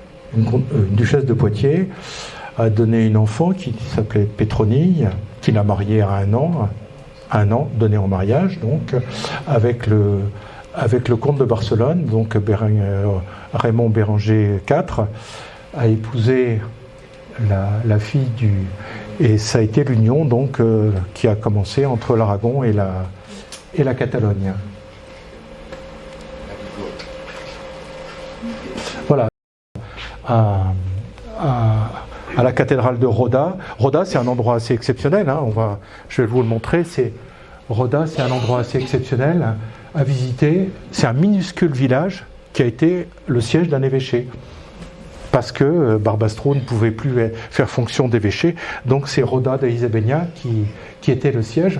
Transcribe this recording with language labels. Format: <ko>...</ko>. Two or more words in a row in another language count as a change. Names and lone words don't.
<fr>a donné une enfant qui s'appelait Pétronille, qu'il a mariée à un an, donné en mariage, donc, avec le comte de Barcelone, donc Raymond Béranger IV, a épousé la fille du... Et ça a été l'union donc qui a commencé entre l'Aragon et la Catalogne. Voilà. À la cathédrale de Roda. Roda, c'est un endroit assez exceptionnel. Hein, je vais vous le montrer. Roda, c'est un endroit assez exceptionnel à visiter. C'est un minuscule village qui a été le siège d'un évêché. Parce que Barbastro ne pouvait plus faire fonction d'évêché. Donc c'est Roda de Isabella qui était le siège.</fr>